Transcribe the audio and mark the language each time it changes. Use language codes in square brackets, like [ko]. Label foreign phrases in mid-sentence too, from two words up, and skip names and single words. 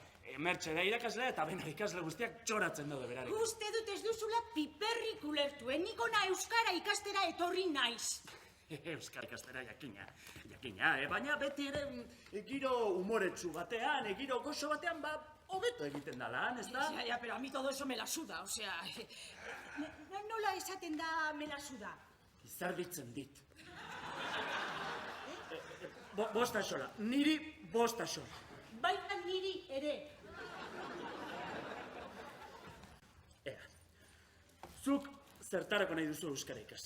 [eu] Mertxe da irakaslea eta benar ikasle guztiak txoratzen daude berarek. Uste dut ez duzula piperrik ulertu, nik ona euskara ikastera etorri naiz. Euskara ikastera jakina, baina beti ere giro umoretsu batean, giro goxo batean, hobeto egiten da lan, ez da? Ja, [es] pero a mí todo eso me la suda, osea... [eu] Nola esaten da [es] me la suda? [eu] Izarditzen dit. 5 axola, niri 5 axola. Baita niri ere. Zuk zertarako nahi duzu euskara ikasi?